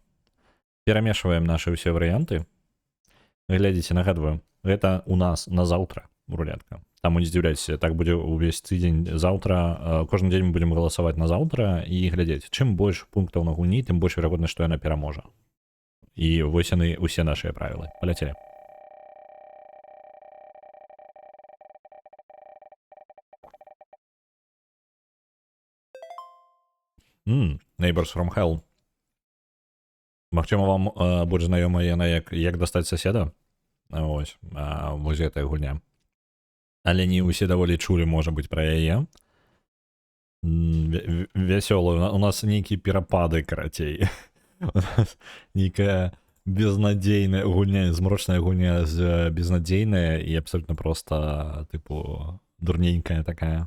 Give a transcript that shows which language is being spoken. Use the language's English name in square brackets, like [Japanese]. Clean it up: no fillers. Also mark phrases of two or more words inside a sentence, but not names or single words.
[Belarusian] Перамешваем нашы ўсе варыянты. Глядзіце, нагадваю, гэта у нас на заўтра рулетка. Таму не здзіўляйцеся, так будзе ўвесь тыдзень заўтра. Кожны дзень мы будзем галасаваць на заўтра і глядзець. Чым больш пунктаў на гульні, тым больш верагодна, што яна пераможа. І вось яны усе нашыя правілы. Паляцелі. Neighbors from Hell. Магчыма, вам больш знаёмая яна як дастаць соседа. Вось гэтая гульня. Але не ўсе даволі чулі, можа быць, пра яе. Вясёлая. У нас нейкія перапады, карацей. У нас нейкая безнадзейная гульня, змрочная гульня з безнадзейная і абсолютно просто, тыпу, дурненькая такая.